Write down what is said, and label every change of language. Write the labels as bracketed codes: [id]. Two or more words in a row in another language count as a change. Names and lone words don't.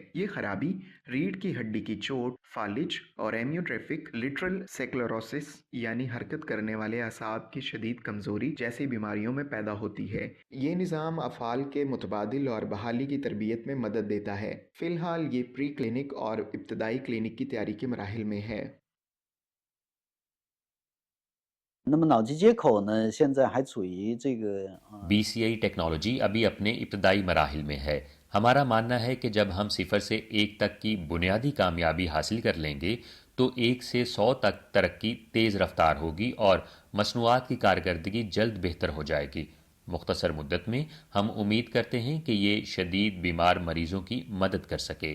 [ur] یہ خرابی ریڑھ کی ہڈی کی چوٹ، فالج اور [en] amyotrophic lateral sclerosis [ur] یعنی حرکت کرنے والے اعصاب کی شدید کمزوری جیسی بیماریوں میں پیدا ہوتی ہے. یہ نظام افعال کے متبادل اور بحالی کی تربیت میں مدد دیتا ہے. فی الحال یہ [en] pre clinic [ur] اور ابتدائی کلینک کی تیاری کے مراحل میں ہے. [zh] 那么脑机接口呢，现在还处于这个 [ur] BCI ٹیکنالوجی ابھی اپنے ابتدائی مراحل میں ہے. ہمارا ماننا ہے کہ جب ہم 0 سے 1 تک کی بنیادی کامیابی حاصل کر لیں گے تو 1 سے 100 تک ترقی تیز رفتار ہوگی اور مصنوعات کی کارکردگی جلد بہتر ہو جائے گی. مختصر مدت میں ہم امید کرتے ہیں کہ یہ شدید بیمار مریضوں کی مدد کر سکے.